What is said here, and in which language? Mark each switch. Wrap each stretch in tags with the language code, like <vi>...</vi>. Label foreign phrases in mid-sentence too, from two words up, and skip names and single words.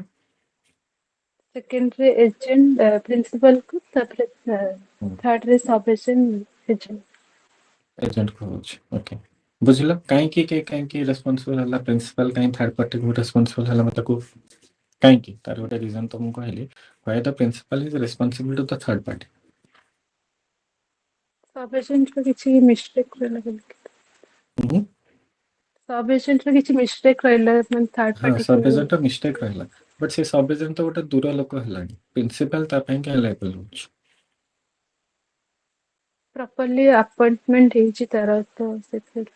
<or>ସେକେଣ୍ଡ ରେ ଏଜେଣ୍ଟ ପ୍ରିନ୍ସିପାଲ କୁ ତାପରେ ଥାର୍ଡ ରେ</or> <en>sub agent</en> <or>ଏଜେଣ୍ଟ ଏଜେଣ୍ଟକୁ ହଉଛି ଓକେ ବୁଝିଲ କାହିଁକି ରେସ୍ପନ୍ସିବଲ ହେଲା ପ୍ରିନ୍ସିପାଲ କାହିଁ</or> <en>third party</en> <or>ରେସ୍ପନ୍ସିବଲ ହେଲା ମତେ କୁହ କାହିଁକି ତାର ଗୋଟେ ରିଜନ ତ ମୁଁ କହିଲି</or> <en>why the principal is responsible to the third party sub agent</en> <or>ର କିଛି ମିଷ୍ଟେକ୍ ରହିଲା ହୁଁ</or> <en>sub agent</en> <or>ର କିଛି ମିଷ୍ଟେକ୍ ରହିଲା ମାନେ ଥାର୍ଡ ହଁ ପାର୍ଟି କୁ</or> <en>sub agent</en> <or>ମିଷ୍ଟେକ୍ ରହିଲା ବଟ୍ ସେ</or> <en>sub agent</en> <or>ତ ଗୋଟେ ଦୂର ଲୋକ ହେଲାଣି ପ୍ରିନ୍ସିପାଲ ତା ପାଇଁ କାହିଁ ଲାଏବଲ୍ ହଉଛି</or> <en>properly appointment</en> <or>ହେଇଛି ତାର ତ ସେଥିପାଇଁ</or>